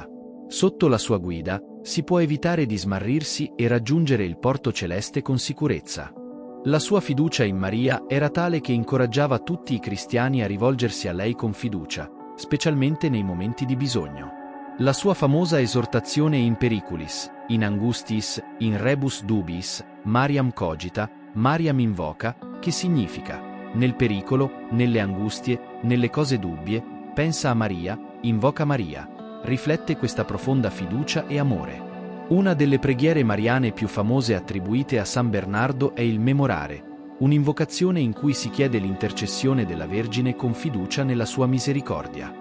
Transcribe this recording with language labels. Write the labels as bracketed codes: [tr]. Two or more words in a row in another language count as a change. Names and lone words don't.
[it] Sotto la sua guida, si può evitare di smarrirsi e raggiungere il porto celeste con sicurezza. La sua fiducia in Maria era tale che incoraggiava tutti i cristiani a rivolgersi a lei con fiducia, specialmente nei momenti di bisogno. La sua famosa esortazione [la] in periculis, in angustiis, in rebus dubiis, Mariam cogita, Mariam invoca, [it] che significa: nel pericolo, nelle angustie, nelle cose dubbie, pensa a Maria, invoca Maria, riflette questa profonda fiducia e amore. Una delle preghiere mariane più famose attribuite a San Bernardo è il Memorare, un'invocazione in cui si chiede l'intercessione della Vergine con fiducia nella sua misericordia.